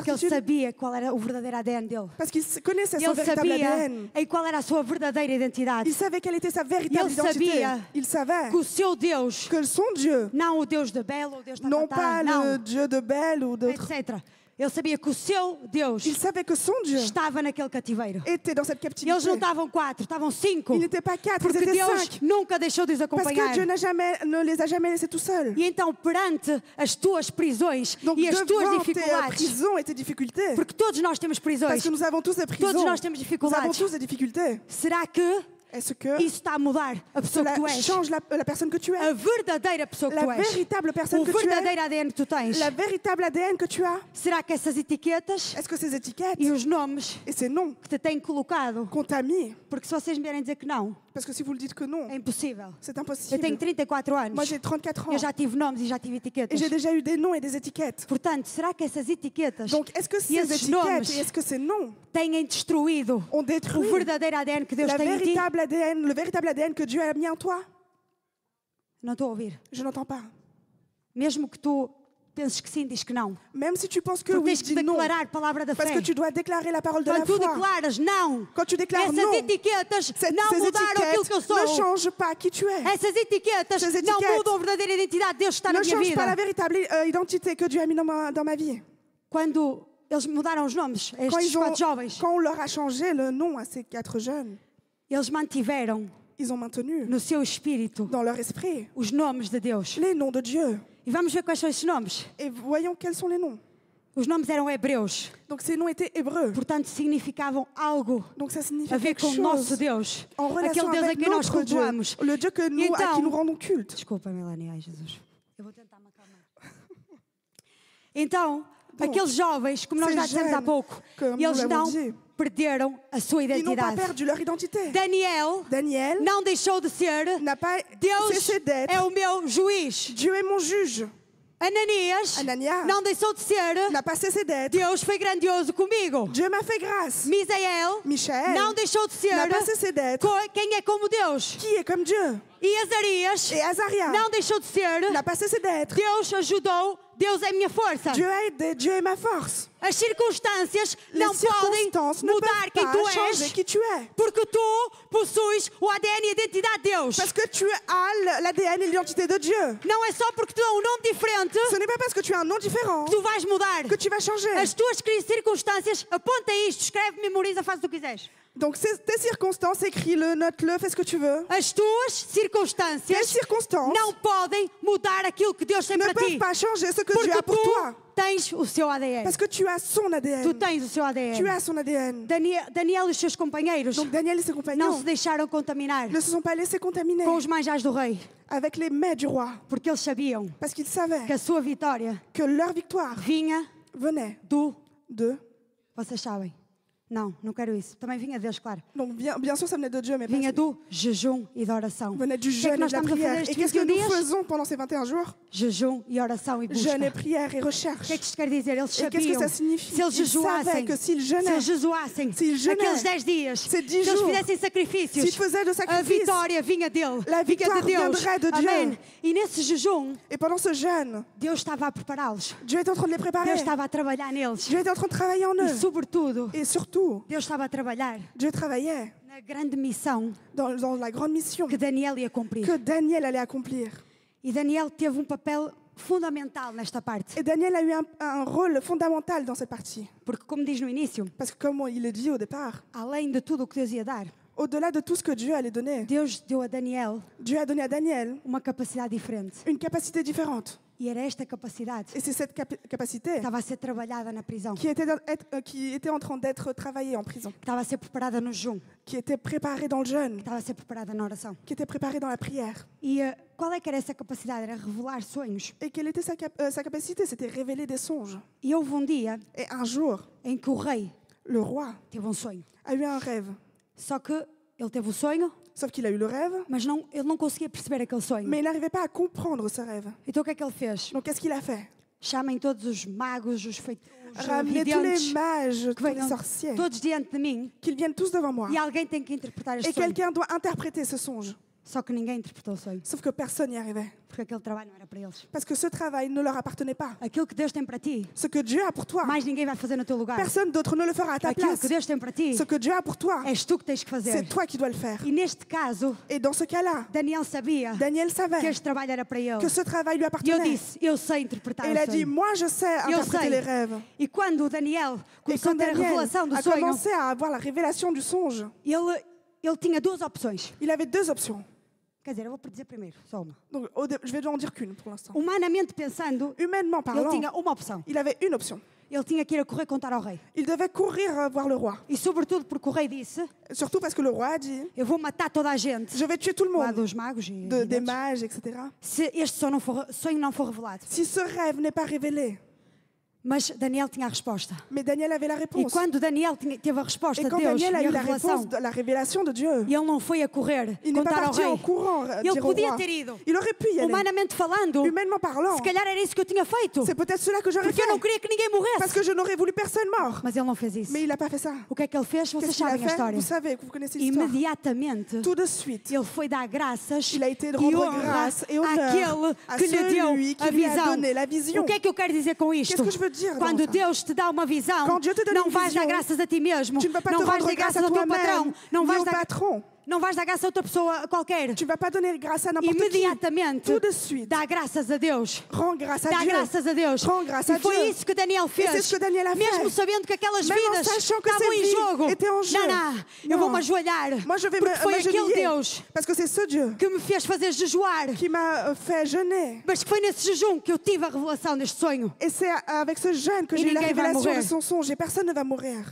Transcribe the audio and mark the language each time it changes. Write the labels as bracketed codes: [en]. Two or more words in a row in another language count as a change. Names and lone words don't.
[pt] Porque ele [fr] certitude? [pt] sabia qual era o verdadeiro ADN dele. [fr] Parce qu'il connaissait son [pt] Ele [fr] véritable [pt] sabia [fr] ADN. [pt] em qual era a sua verdadeira identidade. [fr] Il savait quelle était sa véritable Il identité. [pt] sabia [fr] Il savait [pt] Que o seu Deus, [fr] que son Dieu, [pt] não o Deus de Bel ou o Deus da [fr] non pas [pt] não, [fr] le Dieu de Bel ou d'autres, etc. [pt] Ele sabia que o seu Deus [fr] il savait que son Dieu [pt] estava naquele cativeiro. [fr] était dans cette captivité. [pt] Eles não estavam 4, estavam 5. [fr] Ils n'étaient pas 4, ils [pt] Porque [fr] étaient [pt] Deus [fr] 5. [pt] nunca deixou de os [fr] Parce [pt] acompanhar. [fr] que Dieu ne les a jamais laissés tout seuls. [pt] E então, perante as tuas prisões [fr] Donc [pt] e as tuas [fr] devant tes [pt] dificuldades, [fr] prisons et tes difficultés, [pt] porque todos nós temos prisões, [fr] parce que nous avons tous des prisons, [pt] todos nós temos [fr] nous avons [pt] dificuldades, [fr] tous des difficultés. [pt] será que [fr] Est-ce que [pt] isso está a mudar a pessoa que [fr] cela [pt] tu és? [fr] change la personne que tu es? [pt] A verdadeira pessoa que [fr] La [pt] tu és? [fr] véritable personne [pt] O [fr] que tu es? [pt] verdadeiro ADN que tu tens? [fr] La véritable ADN que tu as? [pt] Será que essas etiquetas [fr] Est-ce que ces étiquettes [pt] e os nomes [fr] et ces noms [pt] que te têm colocado? [fr] qu'on t'a mis, [pt] Porque se vocês me vierem dizer que não, [fr] parce que si vous le dites que non, [pt] é impossível. [fr] c'est [pt] Eu [fr] impossible. [pt] tenho 34 anos. [fr] Moi j'ai 34 ans [pt] Eu já tive nomes e já tive [fr] et [pt] etiquetas. [fr] j'ai déjà eu des noms et des étiquettes. [pt] Portanto, será que essas etiquetas [fr] Donc est-ce que ces [pt] esses nomes [fr] étiquettes et est-ce que ces noms [pt] têm destruído [fr] ont [pt] o [fr] détruit [pt] verdadeiro ADN que Deus [fr] la [pt] tem em ti? [fr] véritable ADN, le véritable ADN que Dieu a mis en toi? [pt] Não estou a ouvir. [fr] Je n'entends pas. [pt] Mesmo que tu penses que sim, diz que não. [fr] Même si tu penses que [pt] Tu [fr] oui, [pt] tens que [fr] dis non. [pt] declarar a palavra da [fr] Parce [pt] fé. [fr] que tu dois déclarer la parole de la [pt] Quando tu [fr] foi. [pt] declaras não, [fr] Quand tu déclares [pt] essas [fr] non, [pt] etiquetas não [fr] ces [pt] mudaram aquilo que eu [fr] étiquettes [pt] sou. [fr] ne changent pas qui tu es. [pt] Essas etiquetas Essas não [fr] etiquettes [pt] mudam a verdadeira identidade de Deus que está na [fr] Ne [pt] minha [fr] change pas la [pt] vida. [fr] véritable identité que Dieu a mis dans ma vie. [pt] Quando eles mudaram os nomes a [fr] Quand, [pt] estes 4 jovens, [fr] quand on leur a changé le nom à ces 4 jeunes, [pt] eles mantiveram [fr] ils ont maintenu [pt] no seu espírito [fr] dans leur esprit [pt] os nomes de Deus. [fr] les noms de Dieu. [pt] E vamos ver quais são esses nomes. [fr] Et voyons quels sont les noms. [pt] Os nomes eram hebreus, [fr] Donc ces noms étaient hébreux. [pt] portanto significavam algo [fr] Donc ça signifie [pt] a ver [fr] quelque [pt] com o nosso [fr] chose [pt] Deus. [fr] en relation [pt] Aquele Deus a [fr] avec [pt] quem nós [fr] notre Dieu. [pt] cultuamos. [fr] Le Dieu que nous, à qui nous rendons culte. [pt] Desculpa, Melanie, ai Jesus. Eu vou tentar me acalmar. Então, aqueles jovens, como nós já dissemos há pouco, como eles [fr] nous [pt] não [fr] l'avons dit, [pt] perderam a sua [fr] Ils n'ont pas [pt] identidade. [fr] perdu leur identité. [pt] Daniel [fr] Daniel [pt] não deixou de ser [fr] n'a pas [pt] Deus [fr] cessé d'être. [pt] é o meu juiz. [fr] Dieu est mon juge. [pt] Ananias [fr] Ananias [pt] não deixou de ser [fr] n'a pas cessé d'être. [pt] Deus foi grandioso comigo. [fr] Dieu m'a fait grâce. [pt] Misael [fr] Michel [pt] não deixou de ser [fr] n'a pas cessé d'être. [pt] quem é como Deus. [fr] Qui est comme Dieu? [pt] E Azarias [fr] Et Azaria [pt] não deixou de ser [fr] n'a pas cessé d'être. [pt] Deus ajudou, Deus é minha força. [fr] Dieu a aidé, Dieu est ma force. [pt] As circunstâncias [fr] Les [pt] não podem [fr] circonstances ne [pt] mudar [fr] peuvent [pt] quem [fr] pas [pt] tu [fr] changer [pt] és, [fr] qui tu es. [pt] porque tu possuis o ADN e a identidade de Deus. [fr] Parce que tu as l'ADN et l'identité de Dieu. [pt] Não é só porque tu dá um nome diferente [fr] Ce n'est pas parce que tu as un nom différent [pt] que tu vais mudar. [fr] que tu vas changer. [pt] As tuas circunstâncias, aponta isto, escreve, memoriza, faz o que tu quiseres. [fr] Donc tes circonstances, écris-le, note-le, fais ce que tu veux. [pt] As tuas circunstâncias [fr] Tes circonstances [pt] não podem mudar aquilo que Deus tem [fr] ne [pt] para ti. [fr] peuvent pas changer ce que Dieu [pt] Porque [fr] a pour toi. [pt] tens o seu ADN. [fr] Parce que tu as son [pt] Tu [fr] ADN. [pt] tens o seu ADN. [fr] Tu as son ADN. [pt] Daniel e os seus companheiros [fr] Donc Daniel et ses [pt] não [fr] compagnons [pt] se deixaram contaminar [fr] ne se sont pas laissés contaminer [pt] com os manjares do rei, [fr] avec les mets du roi. [pt] porque eles sabiam [fr] Parce qu'ils savaient [pt] que a sua vitória [fr] que leur victoire [pt] vinha [fr] venait [pt] do... [fr] de... [pt] Vocês sabem? Não quero isso. Também vinha de Deus, claro. [fr] Donc bien sûr, ça venait de Dieu, mais [pt] Vinha [fr] pas... [pt] do jejum e da oração. [fr] venait du [pt] O que é [fr] jeûne [pt] que [fr] et [pt] nós [fr] de la [pt] estamos a fazer [fr] prière. Et [pt] estes [fr] qu'est-ce que [pt] 21 [fr] nous [pt] dias? [fr] faisons pendant ces 21 jours? [pt] Jejum e oração e busca. [fr] Jeûne et prière et [pt] O [fr] recherche. [pt] que é que isto quer dizer? Eles [fr] Et qu'est-ce que [pt] sabiam [fr] ça signifie? [pt] se eles [fr] Ils savaient [pt] jejuassem, [fr] que s'ils [pt] se [fr] jeûnaient, [pt] eles jejuassem [fr] s'ils jeûnaient, [pt] naqueles 10 dias, [fr] ces 10 [pt] se eles [fr] jours, [pt] fizessem sacrifícios, [fr] s'ils faisaient de [pt] a [fr] sacrifices, [pt] vitória vinha dele, [fr] la [pt] vinha [fr] victoire [pt] de Deus. [fr] viendrait de Dieu. [pt] Amém. E nesse jejum, [fr] et pendant ce jeûne, [pt] Deus estava a prepará-los. [fr] Dieu était en train de les préparer. [pt] Deus estava a trabalhar neles. [fr] Dieu était en train de travailler en [pt] E [fr] eux. [pt] sobretudo, [fr] Et surtout, [pt] Deus estava a trabalhar [fr] Dieu travaillait [pt] na grande missão [fr] dans la grande mission [pt] que Daniel ia cumprir. [fr] que Daniel allait accomplir. [pt] E Daniel teve papel fundamental nesta parte. [fr] Et Daniel a eu un rôle fondamental dans cette partie. [pt] Porque, como diz no início, [fr] Parce que comme il le dit au départ, [pt] além de tudo o que Deus ia dar, [fr] au-delà de tout ce que Dieu allait donner, [pt] Deus deu a Daniel [fr] Dieu a donné à Daniel [pt] uma capacidade diferente. [fr] une capacité différente. [pt] E era esta capacidade [fr] Et c'est cette capacité [pt] que estava a ser trabalhada na prisão, [fr] qui était en train d'être travaillée en prison, [pt] que estava a ser preparada no jejum, [fr] qui était préparée dans le jeûne, [pt] que estava a ser preparada na oração. [fr] qui était préparée dans la prière. [pt] E qual é que era essa capacidade? Era revelar sonhos. [fr] Et quelle était sa capacité? C'était révéler des songes. [pt] E houve dia [fr] Et un jour, [pt] em que o rei [fr] le roi [pt] teve sonho. [fr] a eu un rêve. [pt] Só que ele teve o sonho, [fr] Sauf qu'il a eu le rêve, [pt] mas ele não conseguia perceber aquele sonho. [fr] mais il n'arrivait pas à comprendre ce rêve. [pt] Então o que é que ele fez? [fr] Donc qu'est-ce qu'il a fait? [pt] Chamem todos os magos, os feitiços, [fr] Ramenez tous les [pt] videntes, [fr] mages, [pt] que [fr] tous les [pt] venham [fr] sorciers, [pt] todos diante de mim, [fr] qu'ils viennent tous devant moi. [pt] e alguém tem que interpretar este [fr] Et [pt] sonho. [fr] quelqu'un doit interpréter ce songe. [pt] Só que ninguém interpretou o sonho, [fr] Sauf que personne n'y arrivait. [pt] porque aquele trabalho não era para eles. [fr] Parce que ce travail ne leur appartenait pas. [pt] Aquilo que Deus tem para ti, [fr] Ce que Dieu a pour toi, [pt] mais ninguém vai fazer no teu lugar. [fr] personne d'autre ne le fera à ta [pt] Aquilo [fr] place. [pt] que Deus tem para ti, [fr] Ce que Dieu a pour toi, [pt] és tu que tens que fazer. [fr] c'est toi qui dois le faire. [pt] E neste caso, [fr] Et dans ce cas-là, [pt] Daniel sabia [fr] Daniel [pt] que [fr] savait [pt] este trabalho era para ele. [fr] que ce travail lui [pt] E eu [fr] appartenait. [pt] disse, eu sei interpretar [fr] Et [pt] o [fr] il a dit, [pt] sonho. [fr] moi je sais [pt] Eu [fr] interpréter [pt] sei. [fr] les rêves. [pt] E quando o Daniel [fr] Et [pt] começou a [fr] quand [pt] ter a [fr] Daniel [pt] revelação do [fr] a [pt] sonho, [fr] commencé à avoir la révélation du songe, [pt] ele tinha duas opções. [fr] il avait deux options. [pt] Quer dizer, eu vou dizer primeiro, só uma. [fr] Donc je vais en dire qu'une pour l'instant. [pt] Humanamente pensando, [fr] Humainement [pt] ele [fr] parlant, [pt] tinha uma opção. [fr] il avait une option. [pt] Ele tinha que ir a correr contar ao rei. [fr] Il devait courir voir le roi. [pt] E sobretudo porque o rei disse, [fr] Surtout parce que le roi a dit, [pt] eu vou matar toda a gente. [fr] je vais tuer tout le [pt] Lá [fr] monde, [pt] dos magos e [fr] des [pt] videntes, [fr] mages, etc. [pt] se este sonho não for revelado. [fr] Si ce rêve n'est pas révélé, [pt] Mas Daniel tinha a resposta. [fr] mais Daniel avait la [pt] E [fr] réponse. [pt] quando Daniel teve a resposta [fr] Et [pt] de [fr] quand [pt] Deus e [fr] Daniel a eu [pt] a [fr] la [pt] revelação, [fr] réponse, la révélation de Dieu, [pt] ele não foi a correr [fr] il n'est pas [pt] contar ao [fr] parti en [pt] rei. [fr] courant [pt] Ele [fr] dire au [pt] podia [fr] roi. [pt] ter ido. [fr] Il aurait pu y aller. [pt] Humanamente falando, [fr] Humainement parlant, [pt] se calhar era isso que eu tinha feito. [fr] c'est peut-être cela que j'aurais [pt] Porque eu não [fr] fait. [pt] queria que ninguém [fr] Parce [pt] morresse. [fr] que je n'aurais voulu personne mort. [pt] Mas ele não fez isso. [fr] Mais il n'a pas fait ça. [pt] O que é que ele fez? Vocês [fr] Qu'est-ce qu'il a [pt] sabem a [fr] fait? [pt] história. [fr] Vous savez, vous connaissez l'histoire. [pt] Imediatamente, [fr] Tout de suite, [pt] ele foi dar graças [fr] il a été de [pt] e [fr] rendre [pt] honra [fr] grâce et honneur [pt] àquele [fr] à [pt] que lhe deu [fr] celui [pt] a [fr] qui lui a [pt] visão. [fr] donné la vision. [pt] O que é que eu quero dizer com isto? [fr] Qu'est-ce que je veux dire dans [pt] Quando [fr] ça? [pt] Deus te dá uma visão, [fr] Quand Dieu te donne [pt] não [fr] une [pt] vais dar [fr] vision, [pt] graças a ti mesmo, [fr] Tu ne vas pas [pt] não [fr] te [pt] vais [fr] rendre [pt] dar [fr] grâce [pt] graças [fr] à [pt] ao teu patrão, [fr] toi-même, [pt] não [fr] ni [pt] vais [fr] au [pt] dar, [fr] patron. [pt] não vais dar graças a outra pessoa qualquer. [fr] Tu ne vas pas donner grâce à n'importe qui. [pt] Imediatamente, [fr] Tout de suite, [pt] dá graças a Deus. [fr] rends grâce à [pt] Dá [fr] Dieu. [pt] graças a Deus. [fr] Rends grâce [pt] E [fr] à [pt] foi [fr] Dieu. [pt] isso que Daniel [fr] Et [pt] fez. [fr] c'est ce que Daniel a [pt] Mesmo [fr] fait. [pt] sabendo que aquelas [fr] Même en [pt] vidas [fr] sachant que [pt] estavam [fr] ces [pt] em [fr] vies [pt] jogo. [fr] étaient en jeu. [pt] Não, eu [fr] Non. [pt] vou-me ajoelhar. [fr] Moi, je vais [pt] Porque foi aquele [fr] m'agenouiller. [pt] Deus [fr] Parce que c'est ce Dieu [pt] que me fez fazer jejuar. [fr] qui m'a fait jeûner. [pt] Mas que foi nesse jejum que eu tive a revelação deste sonho. [fr] Et c'est avec ce jeûne que Et j'ai eu la [pt] ninguém vai [fr] révélation [pt] morrer. [fr] de son songe. Et personne ne va mourir.